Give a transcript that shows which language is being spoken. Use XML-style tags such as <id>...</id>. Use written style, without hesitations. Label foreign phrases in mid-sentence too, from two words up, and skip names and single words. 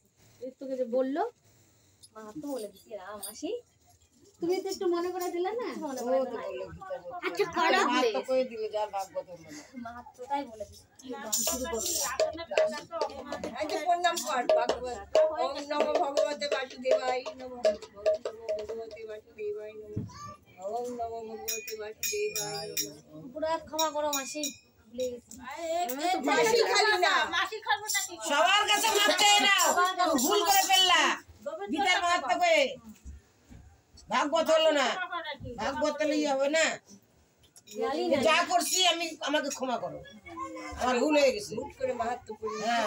<bn>তোকে যে বললো মাহাত্ম বলে দিছি মাসি তুমি তো একটু মনে করে দিলে না। মনে করে না আচ্ছা করো মাহাত্ম কই দিল যার ভাগবত হলো না মাহাত্মটাই বলে দিছি শুরু করব এই যে প্রণাম কর ভাগবত</bn> <sa>ওম নমো ভগবতে বাসুদেবায় নমঃ ভগবতে বাসুদেবায় নমঃ ওম নমো ভগবতে বাসুদেবায় নমঃ</sa> <bn>পুরা ক্ষমা করো মাসি ভুলে গেছি মাসি খালি না সবার কাছে মাপ চাই না ভুল করে ফেললা গীতার মাহাত্ম কই ভাগবত হলো না ভাগবত হলেই হবে না যা করছি আমি আমাকে ক্ষমা করো আমার ভুল হয়ে গেছে ভুল করে মাহাত্ম পড়ি হ্যাঁ</bn>